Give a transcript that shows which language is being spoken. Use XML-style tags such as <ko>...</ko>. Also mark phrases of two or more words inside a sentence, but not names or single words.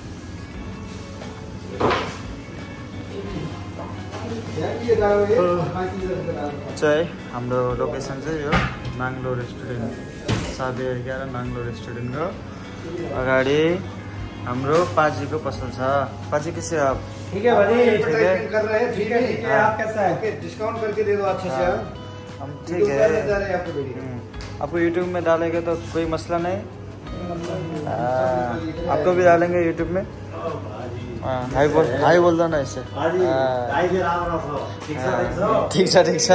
<ne>चाहिँ हाम्रो लोकेसन चाहिँ यो नाङ्लो रेस्टुरेन्ट, साबिया 11 नाङ्लो रेस्टुरेन्टको अगाडि हाम्रो पाजीको पसल छ।</ne> <hi>पाजी कैसे हो आप? ठीक है भाई, कर रहे हैं। ठीक है, आप कैसा है? डिस्काउंट करके दे दो अच्छे से। हम ठीक है। आपको यूट्यूब में डालेंगे तो कोई मसला नहीं। आपको भी डालेंगे यूट्यूब में। हाई बोल दो ना इससे। ठीक है।</hi>